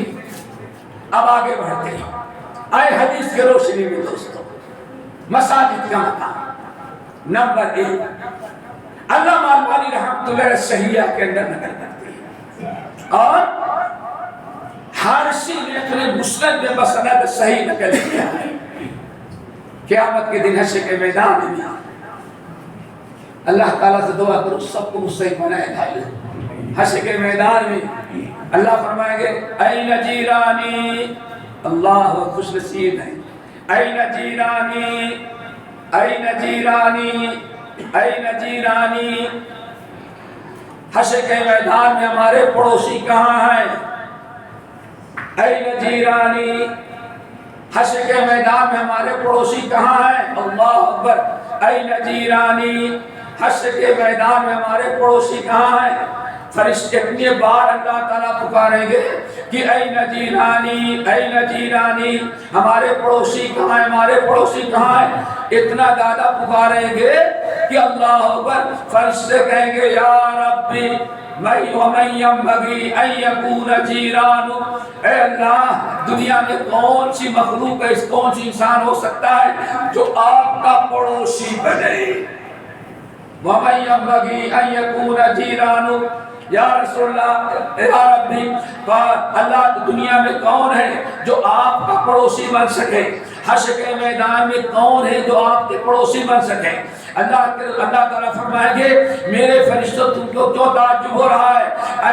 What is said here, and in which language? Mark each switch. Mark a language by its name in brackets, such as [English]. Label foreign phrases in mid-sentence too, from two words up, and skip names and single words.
[Urdu] اب آگے بڑھتے ہیں، آئے حدیث کے روشنی میں دوستوں، مساجد کا مقام نمبر 1 علامہ البانی [Arabic] رحمۃ اللہ [Urdu] صحیحہ کے اندر نقل کرتے ہیں، اور حارثی نے اپنے مسند میں بسند صحیح نقل کیا ہے۔ قیامت کے دن حشر کے میدان میں اللہ تعالیٰ سے دعا کرو سب کو مستحق بنائے بھائی، حشر کے میدان میں اللہ فرمائیں گے [Arabic] این جیرانی، [Urdu] اللہ خوش نصیب ہے، [Arabic] این جیرانی، این جیرانی، این جیرانی، [Urdu] حشر کے میدان میں ہمارے پڑوسی کہاں ہیں؟ [Arabic] این جیرانی، [Urdu] حشر کے میدان میں ہمارے پڑوسی کہاں ہیں؟ [Arabic] اللہ اکبر، این جیرانی، [Urdu] حشر کے میدان میں ہمارے پڑوسی کہاں ہیں؟ فرشتے اتنی بار اللہ تعالیٰ پکاریں گے کہ [Arabic] این جیرانی، این جیرانی، [Urdu] ہمارے پڑوسی کہاں ہیں، ہمارے پڑوسی کہاں ہیں، اتنا زیادہ پکاریں گے کہ [Arabic] اللہ اکبر، [Urdu] فرشتے کہیں گے [Arabic] یا ربی وَمَن يَنبَغِي أَن يَكُونَ جِيرَانُ، [Urdu] اے اللہ دنیا میں کون سی مخلوق ہے، کون سی انسان ہو سکتا ہے جو آپ کا پڑوسی بنے؟ [Arabic] وَمَن يَنبَغِي أَن يَكُونَ جِيرَانُ، یا رسول اللہ، یا ربی، [Urdu] اللہ دنیا میں کون ہے جو آپ کا پڑوسی بن سکے؟ حشر کے میدان میں کون ہے جو آپ کے پڑوسی بن سکے؟ اللہ تعالیٰ فرمائیں گے میرے فرشتوں تم کو کیوں تعجب ہو رہا ہے؟